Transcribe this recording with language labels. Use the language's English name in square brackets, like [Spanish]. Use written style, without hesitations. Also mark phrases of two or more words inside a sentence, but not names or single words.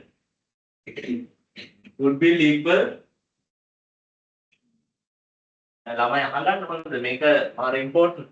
[English] Goodwill equal [Sinhala] ළමයි අහගන්න මොකද මේක මාර important.